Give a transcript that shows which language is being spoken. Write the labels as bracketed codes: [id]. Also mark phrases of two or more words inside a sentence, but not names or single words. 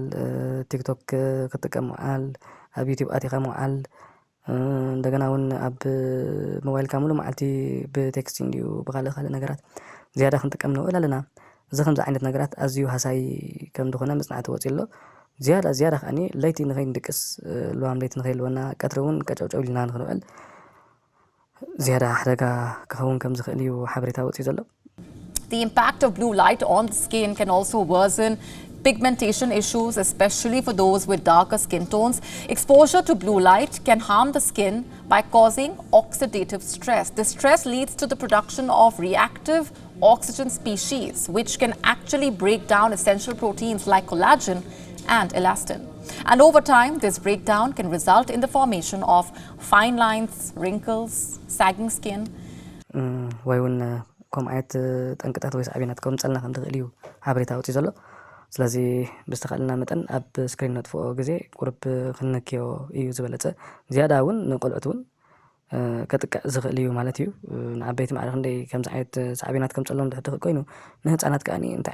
[ti] ቲክቶክ ክጥቀም ምውዓል ኣብ ዩቲዩብ ኣቲኻ ምውዓል እንደገና እውን ኣብ ሞባይልካ ሙሉ መዓልቲ ብቴክስት እንዲዩ ብካልእ ካልእ ነገራት ዝያዳ ክንጥቀም ንኽእል ኣለና እዚ ከምዚ ዓይነት ነገራት ኣዝዩ ሃሳይ ከም እንደኾነ መፅናዕቲ ወፂ ኣሎ ዝያዳ ከዓኒ ለይቲ ንኸይንድቅስ ልዋም ለይቲ ንኸይልወና ቀትሪ እውን ቀጨውጨው ኢልና ንኽንውዕል ዝያዳ ሓደጋ ክኸውን ከም ዝኽእል እዩ ሓበሬታ ወፂ ዘሎ [en] The impact of blue light on the skin can also worsen pigmentation issues, especially for those with darker skin tones. Exposure to blue light can harm the skin by causing oxidative stress. This stress leads to the production of reactive oxygen species, which can actually break down essential proteins like collagen and elastin. And over time, this breakdown can result in the formation of fine lines, wrinkles, sagging skin. [ti] ከምኡ ዓይነት ጠንቅጣት ወይ ሳዕቤናት ከምፀልና ከም ትኽእል እዩ ሓበሬታ ወፂ ዘሎ ስለዚ ብዝተኻእልና መጠን ኣብ ስክሪን ነጥፍኦ ግዜ ቁርብ ክንነክዮ እዩ ዝበለፀ ዝያዳ እውን ንቆልዑት እውን ከጥቃዕ ዝኽእል እዩ ማለት እዩ ንዓበይቲ ማዕረ ክንደይ ከምዚ ዓይነት ሳዕቤናት ከምፀሎም ድሕር ትኽእል ኮይኑ ንህፃናት ከዓኒ እንታይ